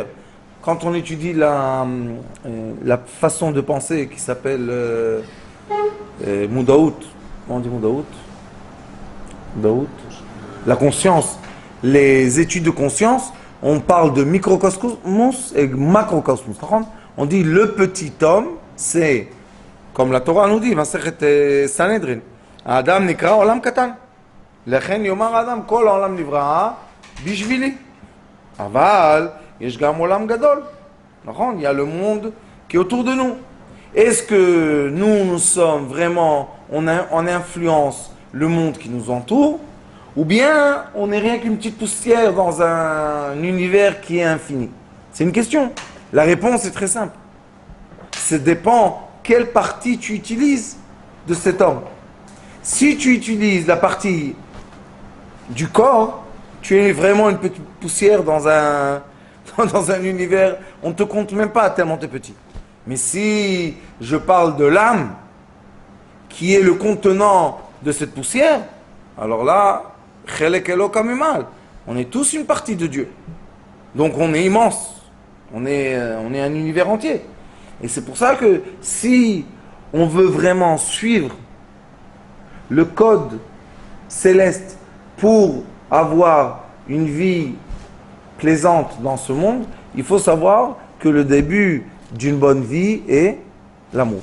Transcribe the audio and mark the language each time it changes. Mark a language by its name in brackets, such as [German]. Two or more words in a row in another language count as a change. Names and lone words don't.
[French] Quand on étudie la façon de penser qui s'appelle Moudaout, comment on dit Moudaout? Moudaout. La conscience. Les études de conscience, on parle de microcosmos et macrocosmos. On dit le petit homme, c'est, comme la Torah nous dit, Sanhedrin. [Hebrew] אדם נקרא עולם קטן. לכן יאמר אדם כל עולם נברא בשבילי. אבל יש גם עולם גדול. [French] Il y a le monde qui est autour de nous. Est-ce que nous sommes vraiment, on influence le monde qui nous entoure, ou bien on n'est rien qu'une petite poussière dans un univers qui est infini? C'est une question. La réponse est très simple. Ça dépend quelle partie tu utilises de cet homme. Si tu utilises la partie du corps, tu es vraiment une petite poussière dans un univers, on ne te compte même pas tellement tu es petit. Mais si je parle de l'âme, qui est le contenant de cette poussière, alors là, [Hebrew] חלק אלוה ממעל. [French] On est tous une partie de Dieu. Donc on est immense. On est un univers entier. Et c'est pour ça que si on veut vraiment suivre le code céleste pour avoir une vie plaisante dans ce monde, il faut savoir que le début d'une bonne vie est l'amour.